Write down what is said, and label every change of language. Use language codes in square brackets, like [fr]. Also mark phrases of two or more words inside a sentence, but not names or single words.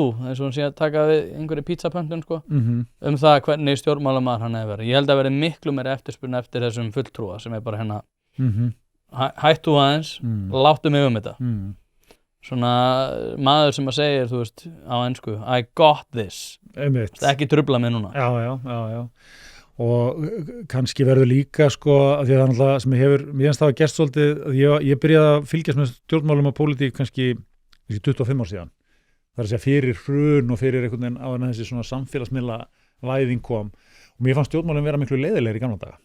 [is] Eins og hún sé að taka við einhverju pizzapöntun, sko, það hvernig stjórnmálamaður hann hefur verið. Ég held að verið miklu meiri eftirspurn eftir þessum fulltrúa sem er bara hættu aðeins, láttu mig þetta. svona maður sem að segja, þú veist, á ensku [en] I got this, [is] ekki trubla mig núna. Já. Og kannski verður líka sko, af því að það er náttúrulega sem mér finnst það að gerst svolítið, ég byrjaði að fylgjast með stjórnmálum og pólitík kannski 25 ár síðan. Það er að segja fyrir hrun og fyrir einhvern veginn á en þessi svona samfélagsmiðla væðing kom og mér fannst stjórnmálum vera miklu leiðilegri í gamla daga.